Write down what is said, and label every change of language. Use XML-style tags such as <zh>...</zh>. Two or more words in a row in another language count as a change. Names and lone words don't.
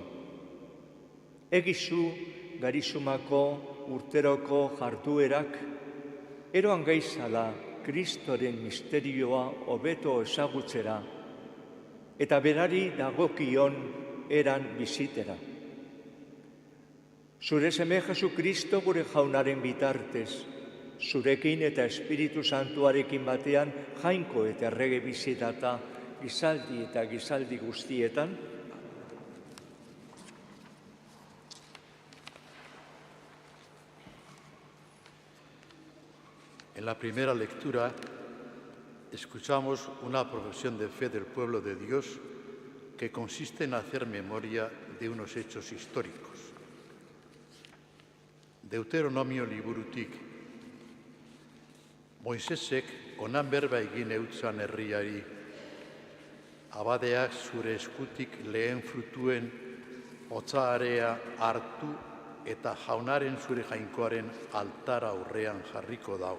<eu>Egizu garizumako urteroko jarduerak eroan gaizala Kristoren misterioa hobeto ezagutzera eta berari dagokion eran bizitera. Zure seme Jesu Kristo gure jaunaren bitartez, zurekin eta Espiritu Santuarekin batean jainko eta errege bizitata gizaldi eta gizaldi guztietan,</eu> <es>En la primera lectura escuchamos una profesión de fe del pueblo de Dios que consiste en hacer memoria de unos hechos históricos.</es> <eu>Deuteronomio liburutik, Moisesek onan berba egin eutzan herriari, abadeak zure eskutik lehen frutuen hotzarea hartu eta jaunaren zure jainkoaren altara aurrean jarriko dau.</eu>